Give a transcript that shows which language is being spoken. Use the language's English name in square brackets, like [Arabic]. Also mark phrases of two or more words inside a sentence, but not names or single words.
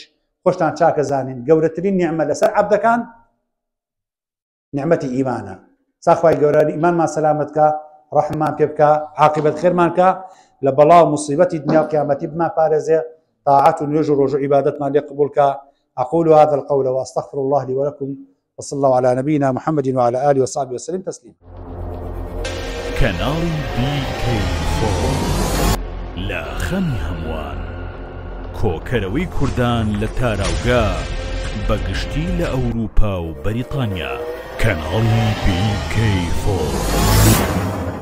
[Central Kurdish] خۆشتان چاکە زانین گەورەترین نیعمە لەسەر عەبدەکان نیعمەتی ئیمانە. ساخوای گەورە ئیمانمان سەلامەتکە ڕەحممان پێ بکە عاقبەت خێرمان کە لە بەڵاو موسیبەتی دنیا و قیامەتی بمان پارێزێ طاعات و نوێژ و ڕۆژ و عیبادەتمان لێ قبول کە. [Arabic] أقول هذا القول وأستغفر الله لي ولكم وصلى الله على نبينا محمد وعلى آله وصحبه وسلم تسليما. [Central Kurdish] کەناڵی BK4 لە خەمی هەمووان کۆکەرەوەی کوردان لە تاراوگا بەگشتی لە ئەوروپا و بەریتانیا. کەناڵی BK4